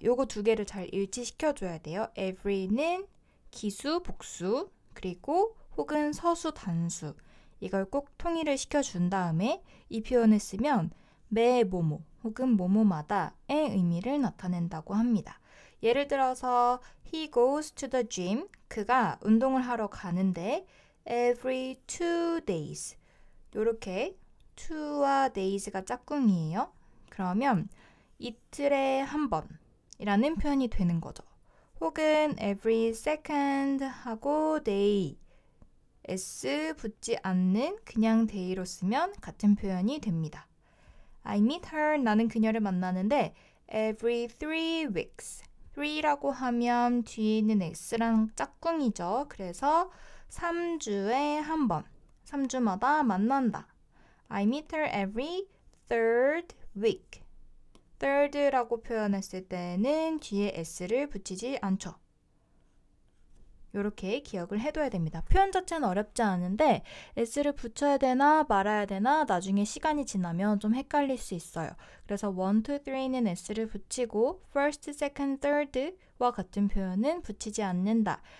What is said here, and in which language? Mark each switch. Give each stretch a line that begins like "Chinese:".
Korean: 요거 두 개를 잘 일치시켜줘야 돼요. every는 기수, 복수, 그리고 혹은 서수, 단수 이걸 꼭 통일을 시켜준 다음에 이 표현을 쓰면 매 뭐뭐 혹은 뭐뭐마다의 의미를 나타낸다고 합니다. 예를 들어서
English: he goes to the gym.
Korean: 그가 운동을 하러 가는데
English: every 2 days.
Korean: 이렇게 2와 days가 짝꿍이에요. 그러면 이틀에 한 번이라는 표현이 되는 거죠. 혹은
English: every second 하고 day.
Korean: s 붙지 않는 그냥 day로 쓰면 같은 표현이 됩니다.
English: I meet her.
Korean: 나는 그녀를 만나는데
English: every 3 weeks.
Korean: 3라고 하면 뒤에 있는 x랑 짝꿍이죠. 그래서 3주에 한 번, 3주마다 만난다.
English: I meet her every third week.
Korean: third라고 표현했을 때는 뒤에 s를 붙이지 않죠. 이렇게 기억을 해둬야 됩니다. 표현 자체는 어렵지 않은데 s를 붙여야 되나 말아야 되나 나중에 시간이 지나면 좀 헷갈릴 수 있어요. 그래서 1, 2, 3는 s를 붙이고 first, second, third와 같은 표현은 붙이지 않는다.